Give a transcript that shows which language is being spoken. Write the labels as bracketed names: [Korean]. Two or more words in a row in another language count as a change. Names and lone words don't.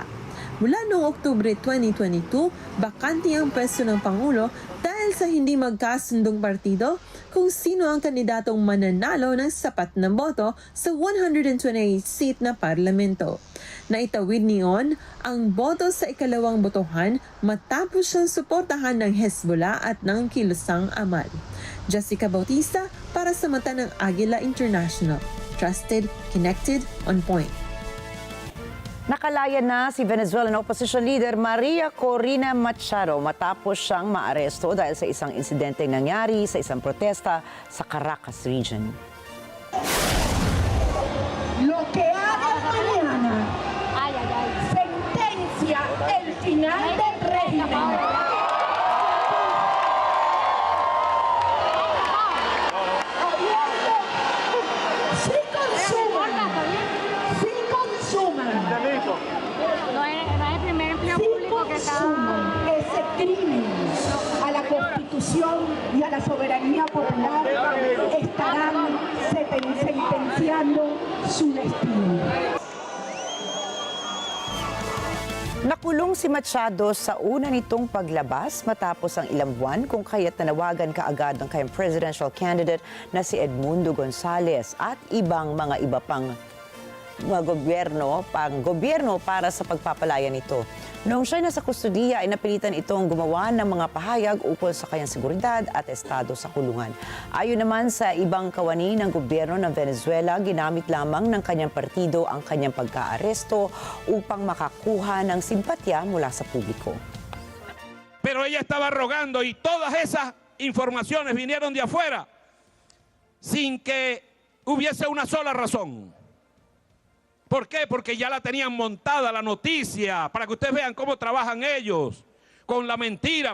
[Filipino] Mula noong Oktubre 2022, bakante ang pwesto ng Pangulo dahil sa hindi magkasundong partido kung sino ang kandidatong mananalo ng sapat na boto sa 128 seat na parlamento. Naitawid ni Aoun ang boto sa ikalawang botohan matapos siyang suportahan ng Hezbollah at ng kilusang Amal. Jessica Bautista para sa mata ng Agila International. [English] Trusted, connected, on point. [Filipino] Nakalaya na si [English] Venezuelan opposition leader [Filipino] Maria Corina Machado matapos siyang maaresto dahil sa isang insidenteng nangyari sa isang protesta sa Caracas region. [Spanish] Lo que haga mañana sentencia el final del régimen. Ese crimen a la Constitución y a la soberanía popular estarán sentenciando su destino. [Filipino] Nakulong si Machado sa una nitong paglabas matapos ang ilang buwan kung kaya't nanawagan kaagad ng kayang [English] presidential candidate [Filipino] na si Edmundo Gonzales at iba pang mga gobyerno para sa pagpapalaya nito. Noong siya nasa kustudiya ay napilitan itong gumawa ng mga pahayag ukol sa kanyang seguridad at estado sa kulungan. Ayon naman sa ibang kawani ng gobyerno ng Venezuela, ginamit lamang ng kanyang partido ang kanyang pagkaaresto upang makakuha ng simpatya mula sa publiko. [Spanish] Pero ella estaba rogando y todas esas informaciones vinieron de afuera sin que hubiese una sola razón. ¿Por qué? Porque ya la tenían montada la noticia, para que ustedes vean cómo trabajan ellos, con la mentira.